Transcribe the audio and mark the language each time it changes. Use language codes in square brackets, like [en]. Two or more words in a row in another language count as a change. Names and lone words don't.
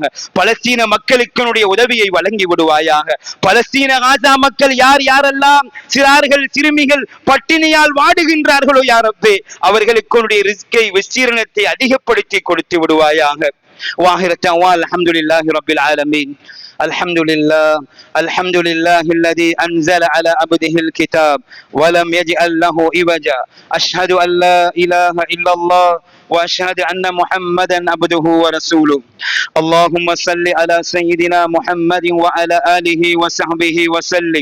[ta] பலஸ்தீன மக்களுக்கு உதவியை வழங்கி விடுவாயாக. பலஸ்தீன காசா மக்கள் யாரெல்லாம் சிறார்கள் சிறுமிகள் பட்டினியால் வாடுகின்றார்களோ யா ரப்பே, அவர்களுக்கு ரிஸ்கை விஸ்தீரணத்தை அதிகப்படுத்தி கொடுத்து விடுவாயாக. [ar] வாஹிரத்தா الحمد لله رب العالمين. الحمد لله الذي أنزل على عبده الكتاب ولم يجعل له عوجا. أشهد أن لا إله إلا الله وأشهد أن محمدا عبده ورسوله. اللهم صل على سيدنا محمد وعلى آله وصحبه وسلم.